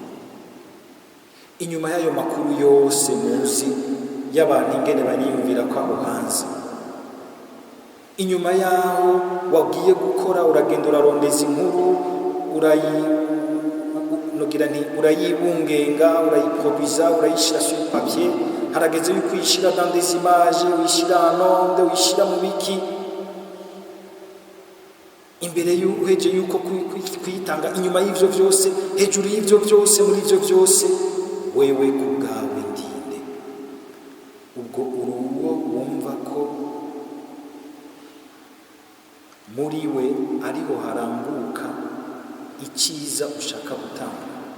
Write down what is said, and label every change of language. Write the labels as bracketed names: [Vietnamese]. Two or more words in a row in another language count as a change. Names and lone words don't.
[Rundi] Inyuma y'ayo makuru yose muzi y'abantu ingene banyiyumvira ko aho hanze, inyuma yaho wagiye gukora uragenda urarondeza inkuru urayibungenga urayiproduisa urayishira [French] sur papier, [Rundi] harageze yuko uyishira [French] dans des images, [Rundi] uyishira [French] en onde, [Rundi] uyishira mu biki, imbere y'uheje yuko kuyitanga. Inyuma y'ivyo vyose, hejuru y'ivyo vyose, muri ivyo vyose, wewe kubwawe ndinde? Ubwo uruwo wumva ko muri we ariho harambuka icyiza ushaka gutanga,